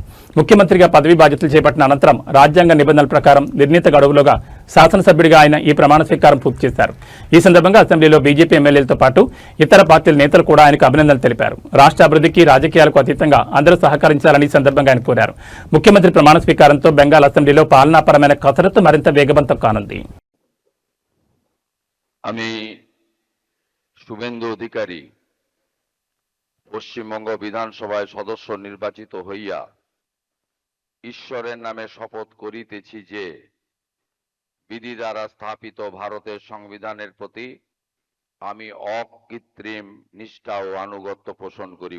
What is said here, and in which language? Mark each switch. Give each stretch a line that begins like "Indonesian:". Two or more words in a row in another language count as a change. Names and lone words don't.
Telugu: ముఖ్యమంత్రిగా పదవి బాధ్యతలు చేపట్టిన అనంతరం రాజ్యాంగ నిబంధనల ప్రకారం నిర్ణీత గడువులోగా శాసనసభ్యుడిగా ఆయన ఈ ప్రమాణ స్వీకారం పూర్తి చేశారు. ఈ సందర్భంగా అసెంబ్లీలో బీజేపీ ఎమ్మెల్యేలతో పాటు ఇతర పార్టీల నేతలు కూడా ఆయనకు అభినందనలు తెలిపారు. రాష్ట్ర అభివృద్ధికి రాజకీయాలకు అతీతంగా అందరూ సహకరించాలని ఈ సందర్భంగా ఆయన కోరారు. ముఖ్యమంత్రి ప్రమాణ స్వీకారంతో బెంగాల్ అసెంబ్లీలో పాలనాపరమైన కసరత్తు మరింత వేగవంతం కానుంది.
Bangla: আমি শুভেন্দু অধিকারী পশ্চিমবঙ্গ বিধানসভায় সদস্য নির্বাচিত হইয়া ঈশ্বরের নামে শপথ করিতেছি যে বিধি দ্বারা স্থাপিত ভারতের সংবিধানের প্রতি আমি অকৃত্রিম নিষ্ঠা ও আনুগত্য পোষণ করিব।